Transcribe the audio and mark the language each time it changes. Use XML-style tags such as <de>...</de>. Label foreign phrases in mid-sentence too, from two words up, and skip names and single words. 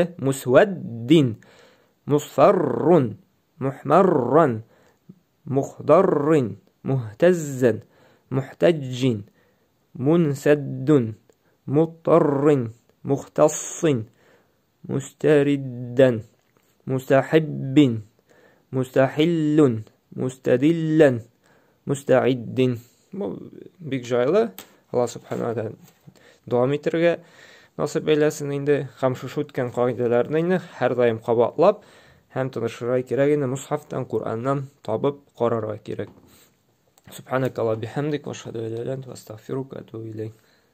<ar>مسودٍّ، مصفرٌّ، محمرًّا، مخضرٍّ، مهتزًّا، محتجٍّ، منسدٌّ، مضطرٍّ، محتسٍّ، مسترِدًّا، مستحبٍّ، مستحلٌّ، مستدلًّا، مستعدٍّ.</ar> <uz>Bu bek joyli.</uz> <ar>الله سبحانه وتعالى</ar> <uz>davom ettirga nasib eylesin. Endi ham shu o'tgan qoidalarni endi har doim qabatlab, ham tanishirga kerak. Endi mushafdan, Qur'ondan topib qararga kerak.</uz> <ar>سبحانك اللهم بحمدك وأشهد أن لا إله إلا أنت أستغفرك وأتوب إليك.</ar>